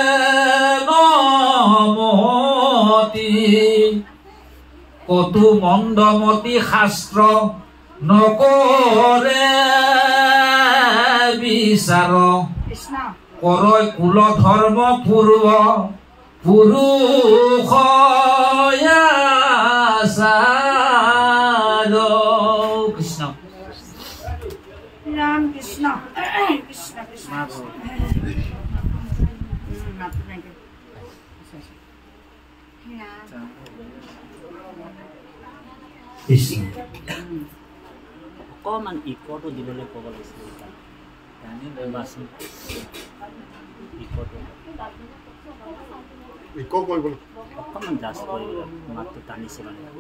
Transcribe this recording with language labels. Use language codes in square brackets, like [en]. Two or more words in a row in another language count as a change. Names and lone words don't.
[as] নমতি কতো মন্দমতি শাস্ত্ৰ নকৰে বিচাৰ কৰয় কুল ধৰ্ম পূৰ্ব পুৰুষ কৃষ্ণ राम कृष्ण कृष्ण कृष्ण অকমান ইকটো দিবলৈ ক'ব লাগিছিল ইক কৰিবলৈ অকমান জাষ্ট কৰিব মাতটো টানিছে মানে